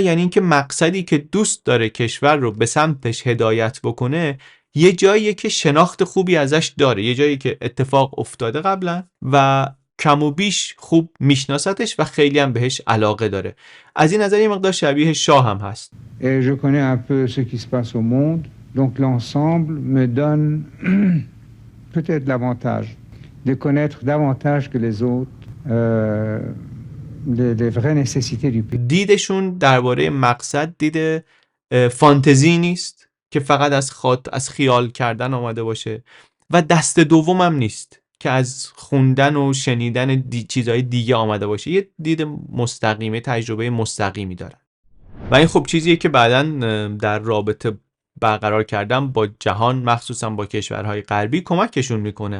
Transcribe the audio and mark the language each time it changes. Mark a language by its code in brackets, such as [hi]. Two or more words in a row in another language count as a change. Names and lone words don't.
[fa] یعنی این که مقصدی که دوست داره کشور رو به سمتش هدایت بکنه یه جایی که شناخت خوبی ازش داره، یه جایی که اتفاق افتاده قبلا و کم و بیش خوب میشناستش و خیلی هم بهش علاقه داره. از این نظر یه مقدار شبیه شاه هم هست. [fr] Je connais un peu ce qui se passe au monde, donc l'ensemble me donne peut-être l'avantage de connaître davantage que les autres les vraies nécessités du pays. [fa] دیدشون درباره مقصد دید فانتزی نیست که فقط از خیال کردن آمده باشه و دست دوم هم نیست که از خوندن و شنیدن چیزهای دیگه آمده باشه. یه دید مستقیمه، تجربه مستقیمی دارن و این خب چیزیه که بعداً در رابطه برقرار کردن با جهان، مخصوصا با کشورهای غربی، کمکشون میکنه.